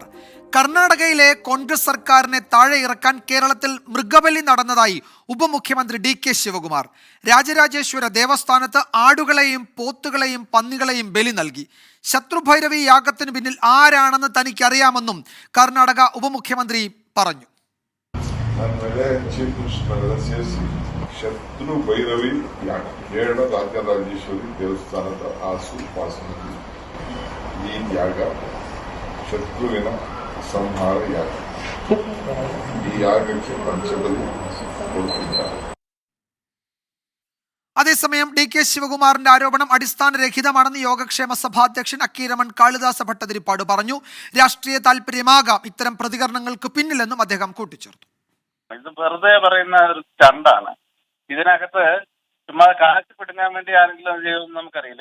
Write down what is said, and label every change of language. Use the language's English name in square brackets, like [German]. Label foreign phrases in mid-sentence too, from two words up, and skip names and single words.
[Malayalam] കർണാടകയിലെ കോൺഗ്രസ് സർക്കാരിനെ താഴെ ഇറക്കാൻ കേരളത്തിൽ മൃഗബലി നടന്നതായി ഉപമുഖ്യമന്ത്രി DK ശിവകുമാർ. രാജരാജേശ്വര ദേവസ്ഥാനത്ത് ആടുകളെയും പോത്തുകളെയും പന്നികളെയും ബലി നൽകി. ശത്രുഭൈരവി യാഗത്തിന് പിന്നിൽ ആരാണെന്ന് തനിക്കറിയാമെന്നും കർണാടക ഉപമുഖ്യമന്ത്രി പറഞ്ഞു. [Kannada] ಶತ್ರು ಭೈರವಿ ಯಾಗ ಕೇರಳ ರಾಜರಾಜೇಶ್ವರಿ ದೇವಸ್ಥಾನದ ಆಸುಪಾಸಿನಲ್ಲಿ ಈ ಯಾಗ ಶತ್ರುವಿನ ಸಂಹಾರ ಯಾಗ. ಈ ಯಾಗಕ್ಕೆ ಪಂಚಬಲಿ ಕೊಡುತ್ತಿದ್ದಾರೆ. [Malayalam] അതേസമയം DK ശിവകുമാറിന്റെ ആരോപണം അടിസ്ഥാനരഹിതമാണെന്ന് യോഗക്ഷേമ സഭാധ്യക്ഷൻ അക്കീരമൺ കാളിദാസ ഭട്ടതിരിപ്പാട് പറഞ്ഞു. രാഷ്ട്രീയ താല്പര്യമാകാം ഇത്തരം പ്രതികരണങ്ങൾക്ക് പിന്നിലെന്നും അദ്ദേഹം കൂട്ടിച്ചേർത്തു. ഇത് വെറുതെ പറയുന്ന ഒരു സ്റ്റണ്ടാണ്. ഇതിനകത്ത് ചുമ്മാ കാശ് പിടുങ്ങാൻ വേണ്ടി ആരെങ്കിലും അത് ചെയ്യുമെന്ന് നമുക്കറിയില്ല.